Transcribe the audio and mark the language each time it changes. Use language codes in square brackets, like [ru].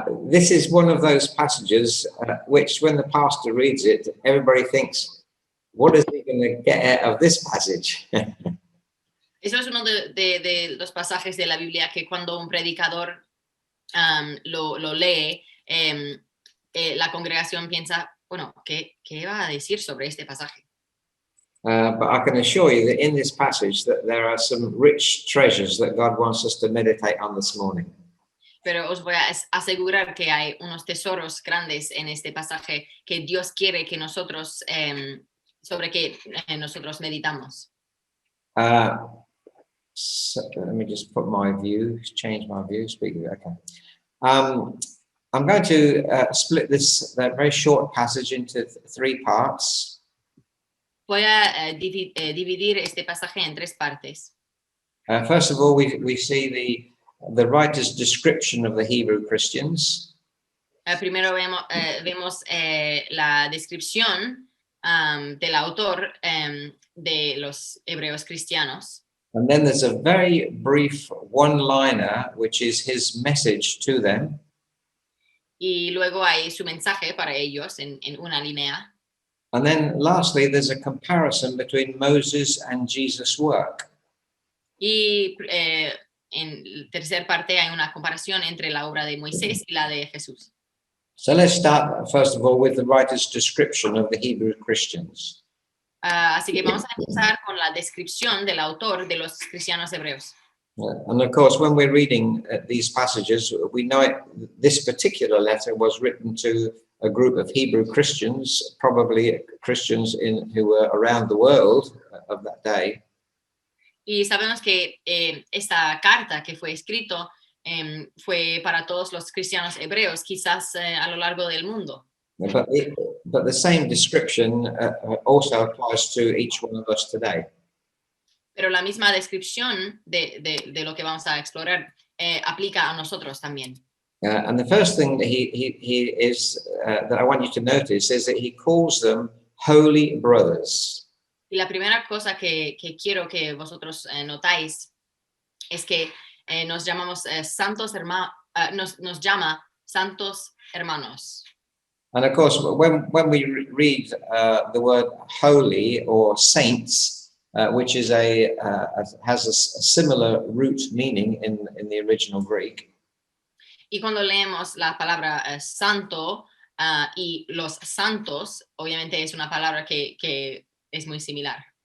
[en] This is one of those passages which, when the pastor reads it, everybody thinks, what is he going to get out of this passage? [es] Eso es uno de los pasajes de la Biblia que cuando un predicador lo lee, la congregación piensa, bueno, ¿qué va a decir sobre este pasaje? [en] But I can assure you that in this passage that there are some rich treasures that God wants us to meditate on this morning. [es] Pero os voy a asegurar que hay unos tesoros grandes en este pasaje que Dios quiere que nosotros, sobre que nosotros meditamos. [en] So let me just put my view, change my view, okay. I'm going to split this very short passage into 3 parts. [es] Voy a dividir este pasaje en 3 partes. [en] First of all, we see the writer's description of the Hebrew Christians. [es] Primero vemos la descripción del autor de los hebreos cristianos. [en] And then there's a very brief one-liner, which is his message to them. [es] Y luego hay su mensaje para ellos en una línea. [en] And then lastly, there's a comparison between Moses and Jesus' work. [es] Y en tercer parte hay una comparación entre la obra de Moisés y la de Jesús. [en] So let's start, first of all, with the writer's description of the Hebrew Christians. [es] Así que vamos a empezar con la descripción del autor de los cristianos hebreos. [en] And of course, when we're reading these passages, we know this particular letter was written to a group of Hebrew Christians, probably Christians who were around the world of that day. [es] Y sabemos que esta carta que fue escrito fue para todos los cristianos hebreos, quizás a lo largo del mundo. [en] But the same description also applies to each one of us today. [es] Pero la misma descripción de lo que vamos a explorar aplica a nosotros también. [en] And the first thing that he is that I want you to notice is that he calls them holy brothers. [es] Y la primera cosa que quiero que vosotros notáis es que nos llamamos santos hermanos, nos llama santos hermanos. [en] And of course, when we read the word holy or saints, which is has a similar root meaning in the original Greek, [es] Y cuando leemos la palabra santo y los santos, obviamente es una palabra que es muy similar.